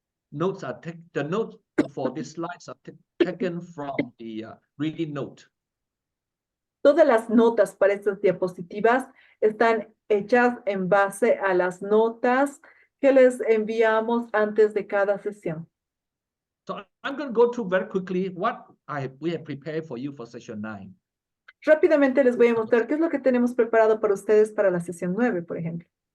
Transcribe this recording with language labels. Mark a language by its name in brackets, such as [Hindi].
[English] The notes for these slides are taken from the reading note. [Spanish] Todas las notas para estas diapositivas están hechas en base a las notas que les enviamos antes de cada sesión. [English] So I'm going to go through very quickly what we have prepared for you for session 9. [Spanish] Rápidamente les voy a mostrar qué es lo que tenemos preparado para ustedes para la sesión 9, por ejemplo.